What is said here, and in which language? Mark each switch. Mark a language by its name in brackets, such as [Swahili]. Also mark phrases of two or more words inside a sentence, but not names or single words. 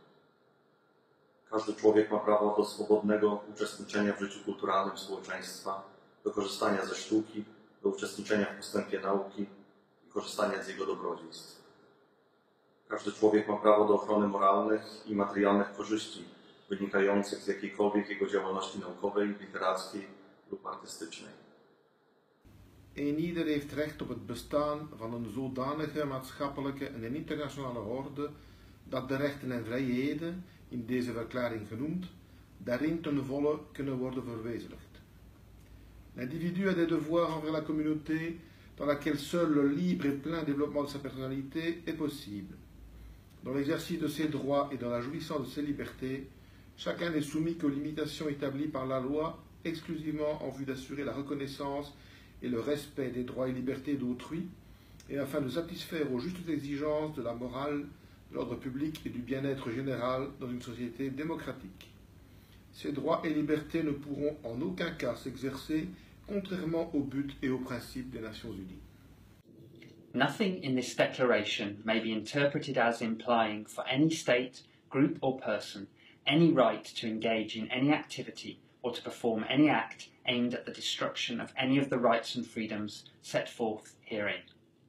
[Polish] Każdy człowiek ma prawo do swobodnego uczestniczenia w życiu kulturalnym społeczeństwa, do korzystania ze sztuki, do uczestniczenia w postępie nauki i korzystania z jego dobrodziejstw. Każdy człowiek ma prawo do ochrony moralnych i materialnych korzyści wynikających z jakiejkolwiek jego działalności naukowej, literackiej lub artystycznej. [Dutch] Een ieder heeft recht op het bestaan van een zodanige maatschappelijke en een internationale orde dat de rechten en vrijheden, in deze verklaring genoemd, daarin ten volle kunnen worden verwezenlijkt. [French] L'individu a des devoirs envers la communauté dans laquelle seul le libre et plein développement de sa personnalité est possible. Dans l'exercice de ses droits et dans la jouissance de ses libertés, chacun n'est soumis qu'aux limitations établies par la loi exclusivement en vue d'assurer la reconnaissance et le respect des droits et libertés d'autrui, et afin de satisfaire aux justes exigences de la morale, de l'ordre public et du bien-être général dans une société démocratique. Ces droits et libertés ne pourront en aucun cas s'exercer contrairement aux buts et aux principes des Nations Unies. [English] Nothing in this declaration may be interpreted as implying for any state, group or person any right to engage in any activity or to perform any act aimed at the destruction of any of the rights and freedoms set forth herein.